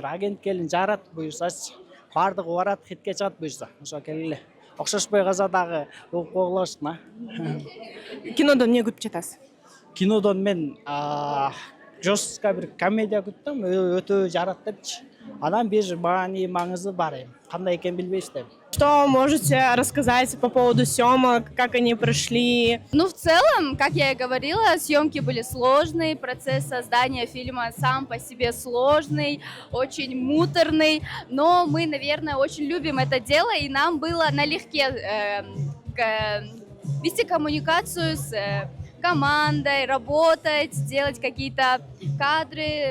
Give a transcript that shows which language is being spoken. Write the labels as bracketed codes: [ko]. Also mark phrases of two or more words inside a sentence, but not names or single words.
[ky] Агент келин жарат буюрсачы. Бардыгы барат, хитке чыгат буюрса. Ошо келгиле. Окшошпой калса дагы угуп койгулашсын, Кинодон эмне күтүп жатасыз? Кинодон мен жестко бир комедия күттүм, өтө жарат депчи. Анан бир маани маңызы бар эми. Кандай экенин билбейсиз. [ru] Что можете рассказать по поводу съемок, как они прошли? Ну, в целом, как я и говорила, съемки были сложные, процесс создания фильма сам по себе сложный, очень муторный, но мы, наверное, очень любим это дело, и нам было налегке вести коммуникацию с командой, работать, делать какие-то кадры.